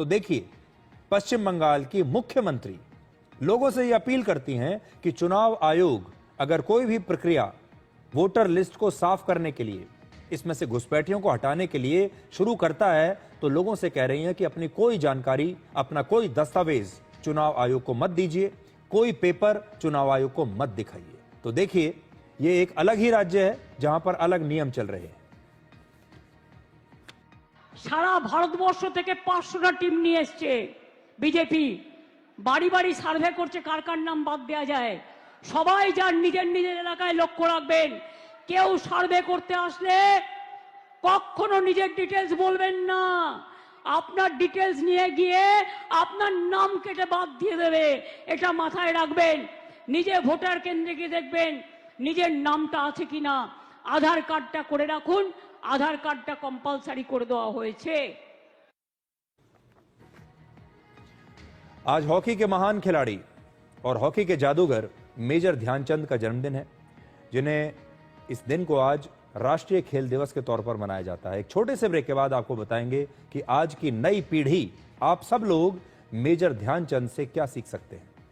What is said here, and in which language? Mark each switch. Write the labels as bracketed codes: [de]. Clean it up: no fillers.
[hi] तो देखिए, पश्चिम बंगाल की मुख्यमंत्री लोगों से यह अपील करती हैं कि चुनाव आयोग अगर कोई भी प्रक्रिया वोटर लिस्ट को साफ करने के लिए, इसमें से घुसपैठियों को हटाने के लिए शुरू करता है तो लोगों से कह रही हैं कि अपनी कोई जानकारी, अपना कोई दस्तावेज चुनाव आयोग को मत दीजिए, कोई पेपर चुनाव आयोग को मत दिखाइए। तो देखिए, ये एक अलग ही राज्य है जहां पर अलग नियम चल रहे हैं। [bn] সারা ভারতবর্ষ থেকে 500টা টিম নিয়ে এসছে বিজেপি, বাড়ি বাড়ি সার্ভে করছে কার কার নাম বাদ দেওয়া যায়। সবাই যার নিজের নিজের এলাকায় লক্ষ্য রাখবেন কেউ সার্ভে করতে আসলে কখনো নিজের ডিটেলস বলবেন না, আপনার ডিটেলস নিয়ে গিয়ে আপনার নাম কেটে বাদ দিয়ে দেবে। এটা মাথায় রাখবেন। নিজে ভোটার কেন্দ্রে গিয়ে দেখবেন নিজের নামটা আছে কিনা। আধার কার্ডটা করে রাখুন, আধার কার্ডটা কম্পালসারি করে দেওয়া হয়েছে। [hi] आज हॉकी के महान खिलाड़ी और हॉकी के जादूगर मेजर ध्यानचंद का जन्मदिन है, जिन्हें इस दिन को आज राष्ट्रीय खेल दिवस के तौर पर मनाया जाता है। एक छोटे से ब्रेक के बाद आपको बताएंगे कि आज की नई पीढ़ी, आप सब लोग मेजर ध्यानचंद से क्या सीख सकते हैं।